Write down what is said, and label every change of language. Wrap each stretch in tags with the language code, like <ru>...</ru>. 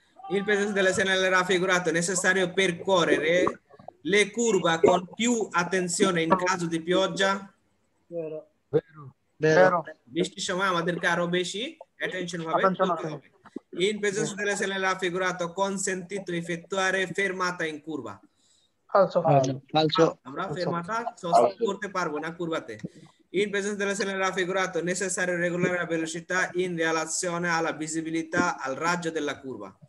<it>Il presenza delle segnale raffigurato è necessario percorrere le curve con più attenzione in caso di pioggia? Vero.</it> <bn>বৃষ্টির সময় আমাদেরকে আরো বেশি attention ভাবে চলতে হবে।</bn> <it>In presenza delle segnale raffigurato consentito effettuare fermata in curva? Falso.</it> <bn>আমরা fermata sospend করতে পারবো না কুরবাতে।</bn> <it>In presenza delle segnale raffigurato è necessario regolare la velocità in relazione alla visibilità al raggio della curva?</it>